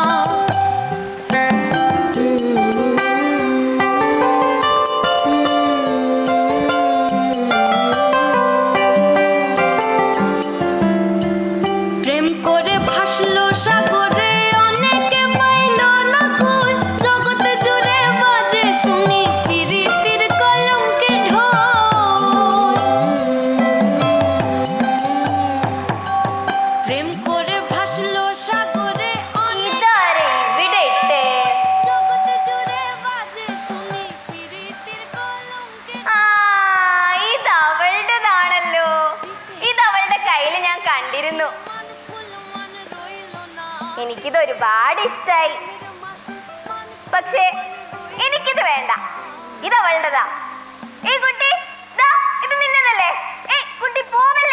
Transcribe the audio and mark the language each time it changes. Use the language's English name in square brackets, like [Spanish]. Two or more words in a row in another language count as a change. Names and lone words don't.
[Bangla] প্রেম করে ভাসলো সাগরে অনেকে পাইল না কই। জগতে জুড়ে বাজে শুনি পীড়িতির কলঙ্কের ঢোল। প্রেম করে ভাসলো সাগরে [Malayalam] ഇതാരേ വിടട്ടെ. [Bangla] জগতে জুড়ে বাজে শুনি পীড়িতির কলঙ্কের [Malayalam] ഇതവളുടേതാണല്ലോ. ഇതവളുടെ കയ്യിൽ ഞാൻ കണ്ടിരുന്നു. എനിക്കിത് ഒരുപാട് ഇഷ്ടായി. പക്ഷേ എനിക്കിത് വേണ്ട, ഇതവളുടേതാ. ഏയ് കുട്ടി, ദാ ഇത് നിന്നതല്ലേ? ഏയ് കുട്ടി പോവല്ലേ?